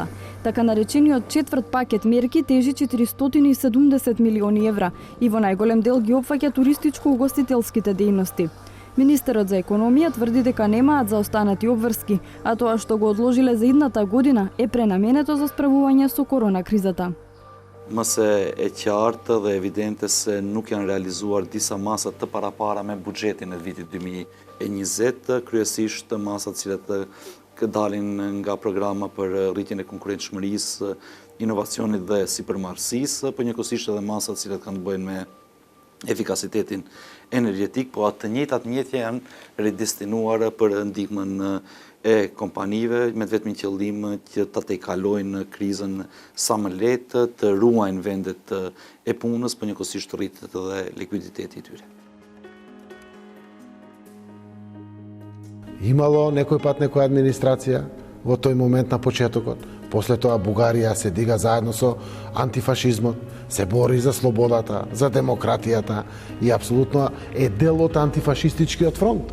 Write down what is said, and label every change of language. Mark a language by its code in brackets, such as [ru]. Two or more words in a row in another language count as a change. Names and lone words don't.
[mk] Така наречениот четврт пакет мерки тежи 470 милиони евра и во најголем дел ги опфаќа туристичко-угостителските дејности. Министерот за економија тврди дека немаат заостанати обврски, а тоа што го одложиле за идната година е пренаменето за справување со корона кризата. [sq] Mëse e qartë dhe evidente se nuk janë realizuar disa masa të parapara me buxhetin e vitit 2020, kryesisht masat cilat dalin nga programa për rritjen e konkurrentshmërisë, inovacionit dhe sipërmarrësisë, por njëkohësisht edhe masat cilat kanë të bëjnë me efikasitetin energjetik, po atë të njëjtat mjetje janë redestinuar për ndihmën e kompanive me vetëm qëllim që ta tejkalojnë krizën sa më lehtë, të ruajnë vendet e punës, por njëkohësisht rritet edhe likuiditeti i tyre. [mk] Имало некој пат некоја администрација во тој момент на почетокот. После тоа Бугарија се дига заедно со антифашизмот, се бори за слободата, за демократијата и апсолутно е дел од антифашистичкиот фронт.